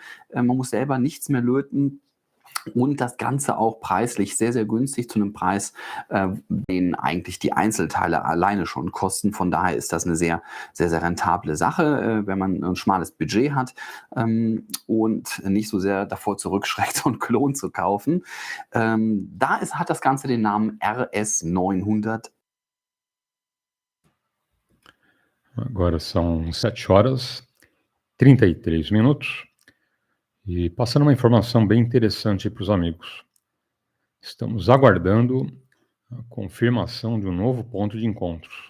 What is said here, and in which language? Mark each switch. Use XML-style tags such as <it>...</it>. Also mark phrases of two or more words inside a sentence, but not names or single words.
<de>Man muss selber nichts mehr löten. Und das Ganze auch preislich sehr, sehr günstig zu einem Preis, den eigentlich die Einzelteile alleine schon kosten. Von daher ist das eine sehr, sehr, sehr rentable Sache, wenn man ein schmales Budget hat und nicht so sehr davor zurückschreckt, so einen Klon zu kaufen. Hat das Ganze den Namen RS900.</de> <pt>Agora são 7h33. E passando uma informação bem interessante para os amigos. Estamos aguardando a confirmação de um novo ponto de encontros.</pt>